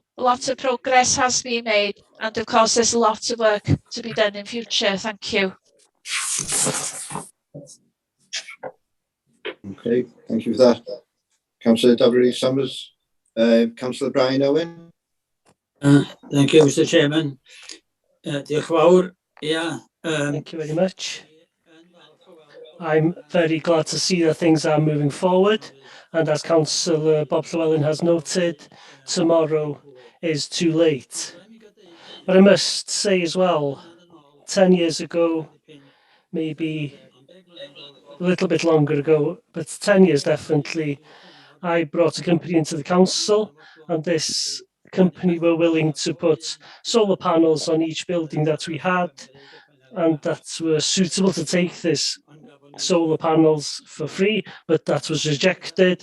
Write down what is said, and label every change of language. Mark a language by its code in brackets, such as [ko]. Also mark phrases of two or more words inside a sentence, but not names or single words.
[en] A lot of progress has been made, and of course there's a lot of work to be done in future. Thank you. Okay, thank you for that. Councillor Summers. Councillor Brian Owen. Thank you, Mr. Chairman. [cy] Diolch yn fawr. [en] Thank you very much. I'm very glad to see that things are moving forward, and as Councillor Bob Llewellyn has noted, tomorrow is too late. But I must say as well, 10 years ago, maybe a little bit longer ago, but 10 years definitely, I brought a company into the council, and this company were willing to put solar panels on each building that we had, and that were suitable to take this solar panels for free, but that was rejected.